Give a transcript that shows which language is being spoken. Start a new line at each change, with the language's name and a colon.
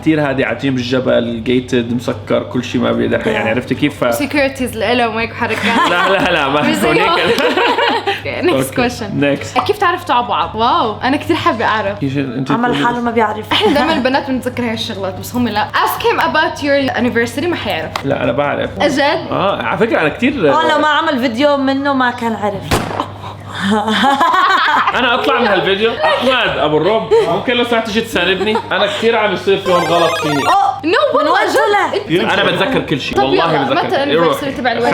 Arabic: كثير هادي، قاعدين بالجبل جيتد مسكر كل شيء ما بيقدر يعني، عرفت كيف؟ سكيورتيز لهم وهيك حركات. لا ما مش زي هونيك.
English: Next question. Next.
Arabic: كيف تعرفتوا على بعض؟ واو انا كثير حابه اعرف. عمل حاله ما بيعرف. احنا دائما البنات بنتذكر هاي الشغلات بس هم لا.
English: ask him about your anniversary
Arabic: ما حيعرف. لا انا بعرف. اجد؟ على فكره انا كثير لو ما عمل فيديو منه ما كان عرف. انا اطلع من هالفيديو. احمد ابو الرب ممكن لو سمحت تجي تساندني، انا كثير عم يصير فيهم غلط فيني.
English: no
Arabic: من وين طلع؟ انا بتذكر كل شيء طب والله يلا، بتذكر. متى الانيفرساري تبع الوالد؟